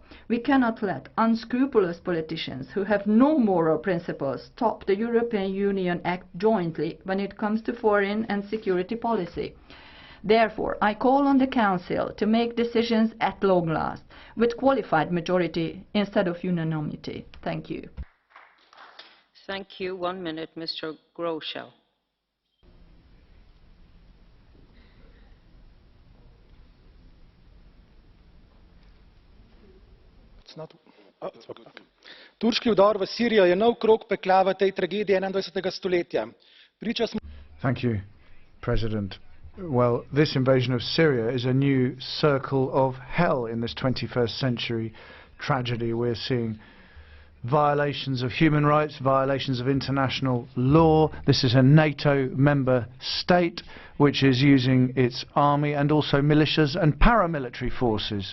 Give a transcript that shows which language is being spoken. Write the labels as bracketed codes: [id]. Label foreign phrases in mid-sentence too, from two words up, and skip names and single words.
[en] We cannot let unscrupulous politicians who have no moral principles stop the European Union act jointly when it comes to foreign and security policy. Therefore, I call on the Council to make decisions at long last, with qualified majority instead of unanimity. Thank you. Thank you. 1 minute, Mr. Groschel. [sl] Turški vdor v Sirijo je nov krog pekla v tej tragediji 21. stoletja. [en] Thank you, President. Well, this invasion of Syria is a new circle of hell in this 21st century tragedy. We're seeing violations of human rights, violations of international law. This is a NATO member state which is using its army and also militias and paramilitary forces.